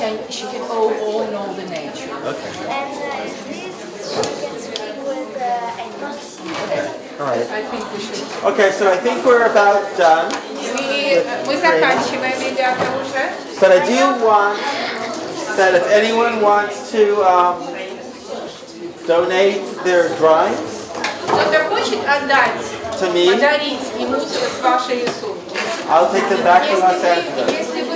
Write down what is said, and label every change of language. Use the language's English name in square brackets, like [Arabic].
[English] she can all know the nature. Okay. And these she can swim with animals. All right. I think we should. Okay, so I think we're about done. [Russian] Мы заканчиваем, ребята, уже. [English] But I do want that if anyone wants to donate their drawings [Russian] Кто-то хочет отдать, [English] to me, [Russian] подарить ему ваши рисунки. [English] I'll take them back to Los Angeles.